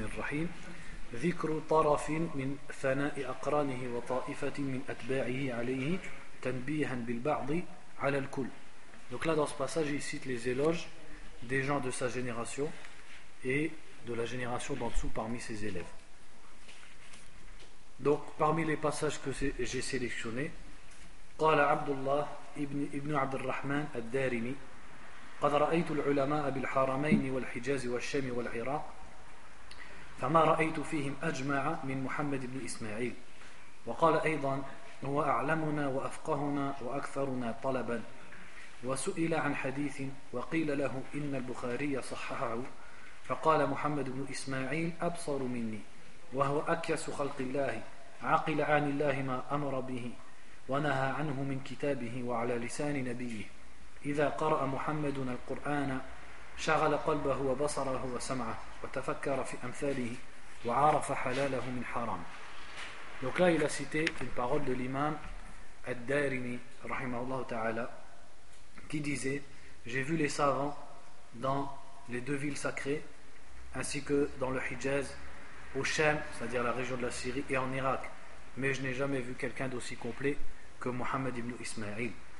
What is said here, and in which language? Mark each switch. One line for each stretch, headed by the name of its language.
Arabic: الرحيم ذكر طرف من ثناء أقرانه وطائفة من أتباعه عليه تنبيها بالبعض على الكل.
French: Donc là dans ce passage il cite les éloges des gens de sa génération et de la génération d'en dessous parmi ses élèves. Donc parmi les passages que j'ai sélectionnés,
Arabic: قال عبد الله ابن عبد الرحمن الدارمي قد رأيت العلماء بالحرمين والحجاز والشام والعراق فما رأيت فيهم أجمع من محمد بن إسماعيل. وقال أيضا هو أعلمنا وأفقهنا وأكثرنا طلبا. وسئل عن حديث وقيل له إن البخاري صححه فقال محمد بن إسماعيل أبصر مني وهو أكيس خلق الله عقل عن الله ما أمر به ونهى عنه من كتابه وعلى لسان نبيه إذا قرأ محمد القرآن شغل قلبه وبصره وسمعه وتفكر في أمثاله وعرف حلاله من حرام.
French: Donc là il a cité une parole de l'imam Ad-Darimi
Arabic: rahimahullah ta'ala
French: qui disait: j'ai vu les savants dans les deux villes sacrées ainsi que dans le Hijaz, au Sham, c'est-à-dire la région de la Syrie, et en Irak, mais je n'ai jamais vu quelqu'un d'aussi complet que Muhammad ibn Ismail.